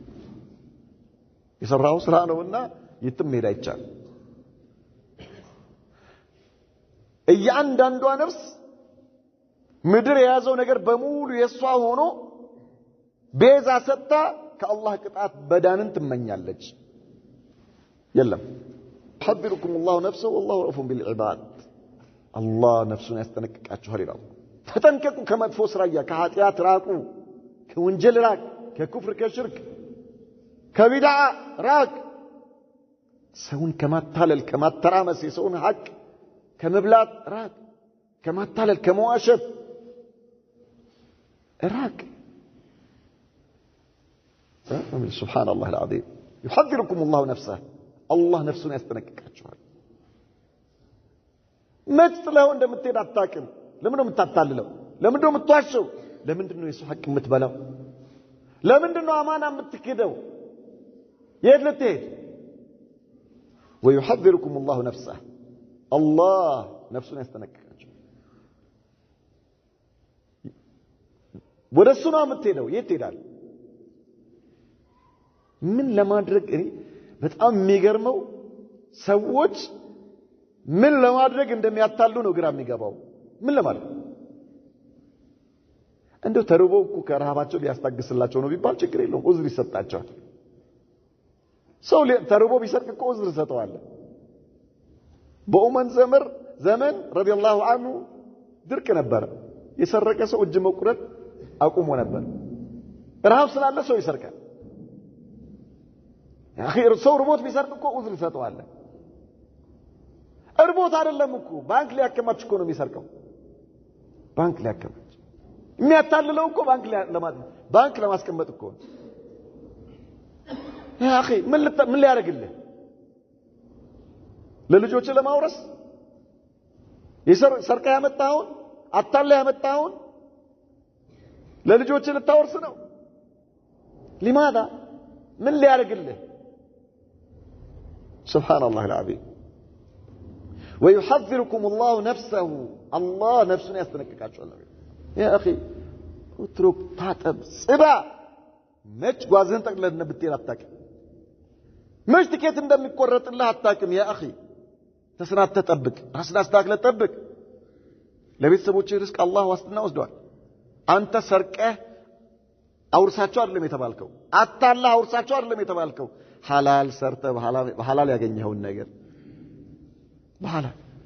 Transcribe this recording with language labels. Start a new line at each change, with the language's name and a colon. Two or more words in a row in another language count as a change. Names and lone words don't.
Amharic: የሰራው ስራ ነውና የትም ሄድ አይቻልም። እያንዳንዷ ነፍስ ምድር የያዘው ነገር በሙሉ የሷ ሆኖ ቤዛ ሰጥታ ከአላህ ቅጣት በዳንን ትመኛለች። የለም
Arabic: يحذركم الله نفسه والله رؤوف بالعباد
Amharic: الله ነፍሱን ያስጠነቅቃችኋል ይላል። ተጠንቀቁ፣ ከመጥፎ ስራያ ከኃጢአት ራቁ፣ ከወንጀል ራቅ፣ ከኩፍር ከሽርክ ከቢድዓ ራቅ፣ ሰውን ከማታለል ከማተራመስ የሰውን ሐቅ ከመብላት ራቅ፣ ከማታለል ከመዋሸት ራቅ።
Arabic: سبحان الله العظيم يحذركم الله نفسه
Amharic: الله ነፍሱን ያስጠነቅቃችኋል። መች ለሆነ እንደምትሄድ አታውቅም። ለምን ነው የምታታልለው? ለምን ነው የምትዋሸው? ለምንድን ነው የሰው ሐቅ የምትበላው? ለምንድን ነው አማና የምትክደው? የት ልትሄድ?
Arabic: ويحذركم الله نفسه
Amharic: الله ነፍሱን ያስጠነቅቃችኋል። ወደሱ ነው የምትሄደው። የት ትሄዳለህ? ምን ለማድረግ? በጣም የሚገርመው ሰዎች ምን ለማድረግ እንደሚያታሉ ነው ግራ የሚገባው። ምን ለማድረግ? እንደው ተርበው እኮ ከረሃባቸው ሊያስታግስላቸው ነው ቢባል ችግር የለውም፣ ዑዝር ይሰጣቸዋል። ሰው ተርቦ ቢሰርቅ እኮ ዑዝር ይሰጠዋል። በኡመር ዘመን ረዲየላሁ ዐንሁ ድርቅ ነበረ። የሰረቀ ሰው እጅ መቁረጥ አቁሞ ነበር። ረሃብ ስላለ ሰው ይሰርቃል።
Arabic: يا اخي
Amharic: ሰው ርቦት ቢሰርቅ እኮ ኡዝር ይሰጠዋል እርቦት አይደለም እኮ ባንክ ሊያከማች እኮ ነው የሚሰርቀው ባንክ ሊያከማች የሚያታልለው እኮ ባንክ ለማስቀመጥ እኮ
Arabic: يا اخي
Amharic: ምን ሊያደርግልህ ለልጆች ለማውረስ ሰርቀ ያመጣውን አታለ ያመጣውን ለልጆች ልታወርስ ነው
Arabic: لماذا من
Amharic: ሊያደርግልህ
Arabic: سبحان الله العظيم ويحذركم الله نفسه الله نفسه ያስጠነቅቃችኋል يا اخي اترك
Amharic: ታጠብ ጽዳ ነጭ ጓዝህን ጠቅልለህ ብትሄድ አታውቅም መች ትኬት እንደሚቆረጥልህ አታውቅም
Arabic: يا اخي
Amharic: ተስናት ተጠብቅ ራስህን አስተካክለህ ጠብቅ ለቤተሰቦችህ ርዝቅ አላህ ዋስትና ወስዷል አንተ ሰርቀህ አውርሳቸው አይደለም የተባልከው አታላ አውርሳቸው አይደለም የተባልከው ሐላል ሰርተ በሐላል ያገኘኸውን ነገር በሐላል